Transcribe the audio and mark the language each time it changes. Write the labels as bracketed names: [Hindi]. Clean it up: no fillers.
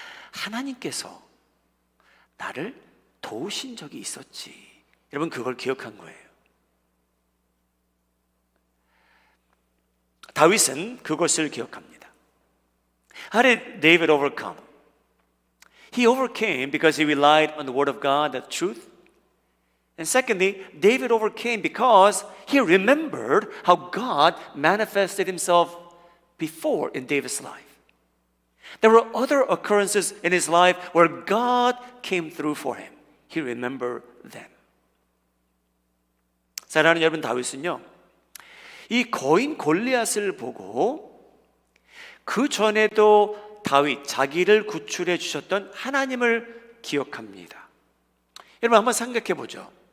[Korean] 하나님께서 나를 도우신 적이 있었지. 여러분, 그걸 기억한 거예요. 다윗은 그것을 기억합니다. [English] How did David overcome? He overcame because he relied on the word of God, the truth. And secondly, David overcame because he remembered how God manifested himself before in David's life. There were other occurrences in his life where God came through for him. He remembered them. [Korean] 사랑하는 여러분, 다윗은요, 이 거인 골리앗을 보고 그 전에도 다윗 자기를 구출해 주셨던 하나님을 기억합니다. 여러분, 한번 생각해 보죠.